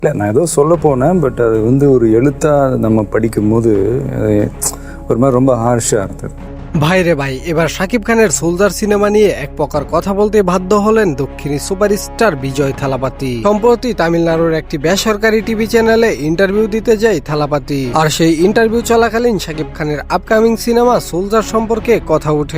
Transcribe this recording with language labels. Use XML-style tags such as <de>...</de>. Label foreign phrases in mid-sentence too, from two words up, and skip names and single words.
<ta>இல்லை, நான் ஏதோ சொல்ல போனேன். பட் அது ஒரு எழுத்தாக நம்ம படிக்கும்போது அது ஒரு மாதிரி ரொம்ப ஹார்ஷாக இருந்தது।</ta> <bn>ভাইরে ভাই, এবার শাকিব খানের সোলজার সিনেমা নিয়ে এক প্রকার কথা বলতে বাধ্য হলেন দক্ষিণী সুপারস্টার বিজয় থালাপাতি। সম্প্রতি তামিলনাড়ুর একটি বেসরকারি টিভি চ্যানেলে ইন্টারভিউ দিতে যায় থালাপাতি। আর সেই ইন্টারভিউ চলাকালীন শাকিব খানের আপকামিং সিনেমা সোলজার সম্পর্কে কথা ওঠে।</bn>